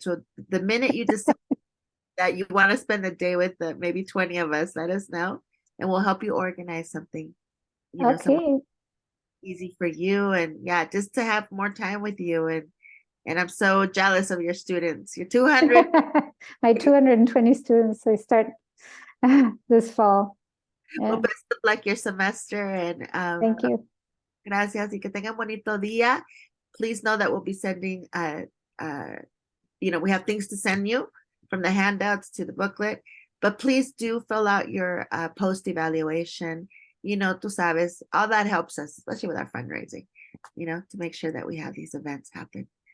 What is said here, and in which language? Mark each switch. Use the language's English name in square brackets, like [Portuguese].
[English] So the minute you decide that you want to spend the day with maybe 20 of us, let us know and we'll help you organize something, you know, something easy for you. And yeah, just to have more time with you. And I'm so jealous of your students. Your 200. My 220 students, they start this fall. Yeah. Well, best of luck your semester. And thank you. [Spanish] Gracias y que tengan bonito día. [English] Please know that we'll be sending, you know, we have things to send you from the handouts to the booklet, but please do fill out your post-evaluation. You know, tú sabes, all that helps us, especially with our fundraising, you know, to make sure that we have these events happen.